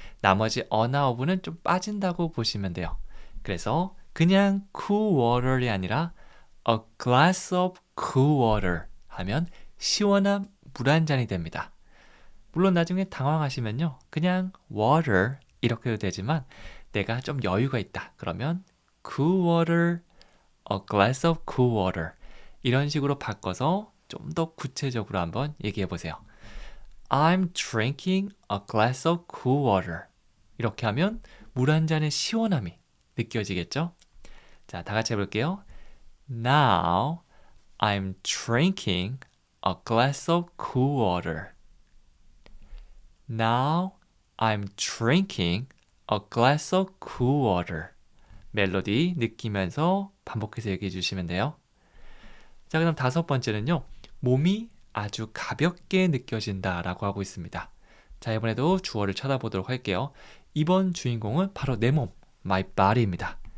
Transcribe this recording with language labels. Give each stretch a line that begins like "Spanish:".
Korean: 나머지 a나 of는 좀 빠진다고 보시면 돼요. 그래서 그냥 cool water이 아니라
English: a glass of cool water
Korean: 하면 시원한 물 한 잔이 됩니다. 물론 나중에 당황하시면요. 그냥 water 이렇게 해도 되지만 내가 좀 여유가 있다. 그러면
English: cool water, a glass of cool water
Korean: 이런 식으로 바꿔서 좀 더 구체적으로 한번 얘기해 보세요.
English: I'm drinking a glass of cool water.
Korean: 이렇게 하면 물 한 잔의 시원함이 느껴지겠죠? 자, 다 같이 해볼게요.
English: Now I'm drinking a glass of cool water. Now I'm drinking a glass of cool water.
Korean: 멜로디 느끼면서 반복해서 얘기해 주시면 돼요. 자, 그다음 다섯 번째는요. 몸이 아주 가볍게 느껴진다라고 하고 있습니다. 자, 이번에도 주어를 찾아보도록 할게요. 이번 주인공은 바로 내 몸, my body입니다.